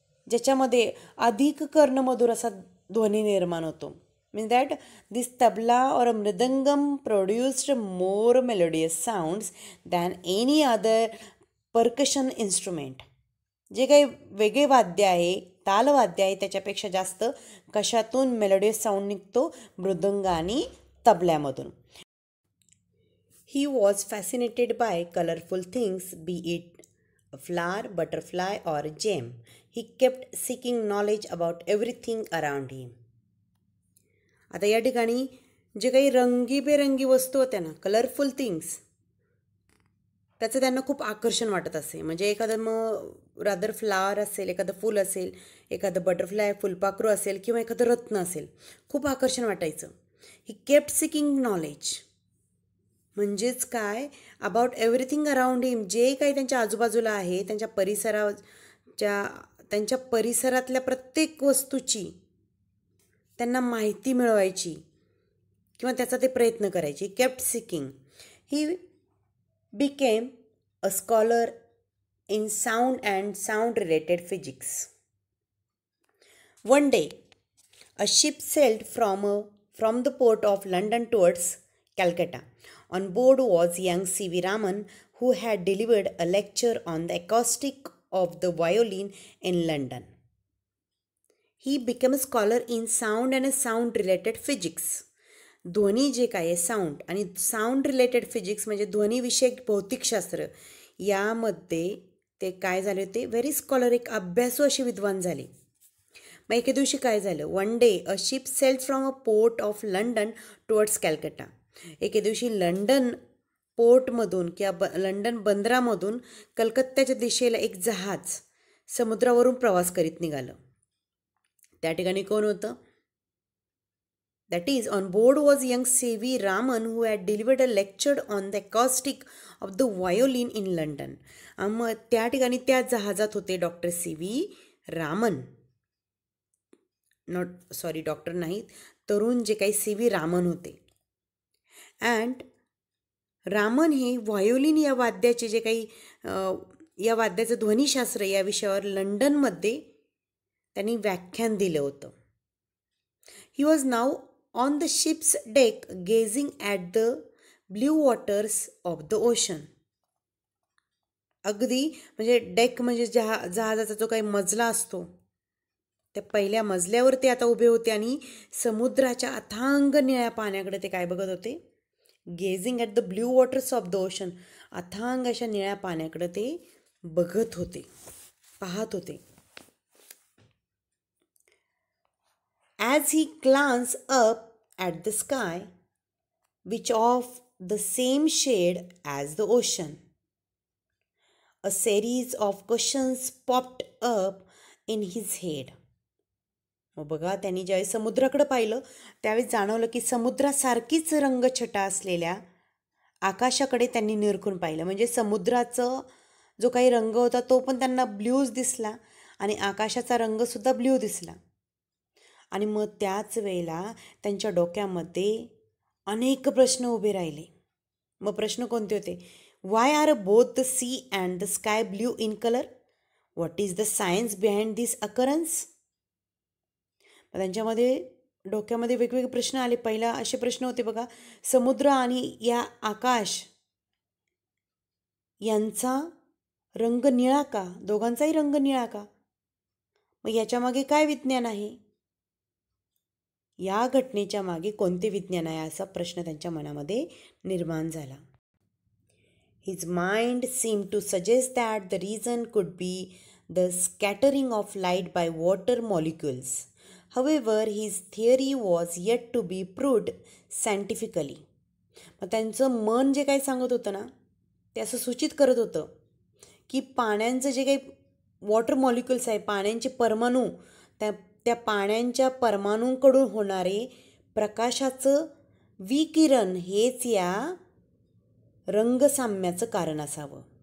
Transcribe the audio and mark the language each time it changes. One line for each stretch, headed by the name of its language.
Marathi: ज्याच्यामध्ये अधिक कर्णमधुर असा ध्वनी निर्माण होतो,
English: means that this tabla or a mridangam produced more melodious sounds than any other percussion instrument.
Marathi: जे काही वेगळे वाद्य आहे, तालवाद्य आहे, त्याच्यापेक्षा जास्त कशातून मेलोडियस साऊंड निघतो, मृदंग आणि तबल्यामधून.
English: He was fascinated by colourful things, be it a flower, butterfly or gem. He kept seeking knowledge about everything around him.
Marathi: आता या ठिकाणी जे काही रंगीबेरंगी वस्तू होत्या ना,
English: colourful things,
Marathi: त्याचं त्यांना खूप आकर्षण वाटत असे. म्हणजे एखादं मग रादर फ्लावर असेल, एखादं फूल असेल, एखादं बटरफ्लाय फुलपाखरू असेल किंवा एखादं रत्न असेल, खूप आकर्षण वाटायचं.
English: he kept seeking knowledge
Marathi: म्हणजेच काय,
English: about everything around him,
Marathi: जे काही त्यांच्या आजूबाजूला आहे, त्यांच्या परिसरातल्या प्रत्येक वस्तूची त्यांना माहिती मिळवायची किंवा त्याचा ते प्रयत्न करायचे.
English: Kept seeking. He became a scholar in sound and sound related physics. One day, a ship sailed from the port of London towards Calcutta. On board was young C.V. Raman, who had delivered a lecture on the acoustic of the violin in London. He became a scholar in sound and sound related physics.
Marathi: ध्वनी जे काय आहे, sound आणि
English: sound related physics
Marathi: म्हणजे ध्वनीविषयक भौतिकशास्त्र, यामध्ये ते काय झाले होते,
English: very scholar,
Marathi: एक अभ्यासू असे विद्वान झाले. मग एके दिवशी काय झालं,
English: One day a ship sailed from a port of London towards Calcutta.
Marathi: एके दिवशी लंडन पोर्टमधून किंवा लंडन बंदरामधून कलकत्त्याच्या दिशेला एक जहाज समुद्रावरून प्रवास करीत निघालं. त्या ठिकाणी कोण होतं,
English: that is, on board was young C.V. Raman, who had delivered a lecture on the acoustic of the violin in London.
Marathi: मग त्या ठिकाणी त्या जहाजात होते डॉक्टर C.V. रामन, डॉक्टर नाहीत, तरुण जे काही C.V. रामन होते. अँड रामन हे व्हायोलिन या वाद्याचे जे काही या वाद्याचं ध्वनीशास्त्र या विषयावर लंडनमध्ये त्यांनी व्याख्यान दिलं होतं.
English: He was now on the ship's deck gazing at the blue waters of the ocean.
Marathi: अगदी म्हणजे डेक म्हणजे जहाजाचा जो काही मजला असतो त्या पहिल्या मजल्यावर ते आता उभे होते आणि समुद्राच्या अथांग निळ्या पाण्याकडे ते काय बघत होते?
English: Gazing at the blue waters of the ocean.
Marathi: अथांग अशा निळ्या पाण्याकडे ते बघत होते, पाहत होते.
English: As he glanced up at the sky, which of the same shade as the ocean, a series of questions popped up in his head.
Marathi: मग बघा, त्यांनी ज्यावेळी समुद्राकडे पाहिलं त्यावेळी जाणवलं की समुद्रासारखीच रंगछटा असलेल्या आकाशाकडे त्यांनी निरखून पाहिलं. म्हणजे समुद्राचं जो काही रंग होता तो पण त्यांना ब्ल्यूज दिसला आणि आकाशाचा रंगसुद्धा ब्ल्यू दिसला. आणि मग त्याच वेळेला त्यांच्या डोक्यामध्ये अनेक प्रश्न उभे राहिले. मग प्रश्न कोणते होते?
English: Why are both the sea and the sky blue in colour? What is the science behind this occurrence?
Marathi: त्यांच्यामध्ये डोक्यामध्ये वेगवेगळे प्रश्न आले. पहिला असे प्रश्न होते बघा, समुद्र आणि या आकाश यांचा रंग निळा का? दोघांचाही रंग निळा का? मग याच्यामागे काय विज्ञान आहे? या घटनेच्या मागे कोणते विज्ञान आहे असा प्रश्न त्यांच्या मनामध्ये निर्माण झाला.
English: His mind seemed to suggest that the reason could be the scattering of light by water molecules. However, his theory was yet to be proved scientifically.
Marathi: मग त्यांचं मन जे काही सांगत होतं ना ते असं सूचित करत होतं की पाण्याचं जे काही वॉटर मॉलिक्युल्स आहे, पाण्याचे परमाणू, त्या पाण्याच्या परमाणूंकडून होणारे प्रकाशाचं विकिरण हेच या रंगसाम्याचं कारण असावं.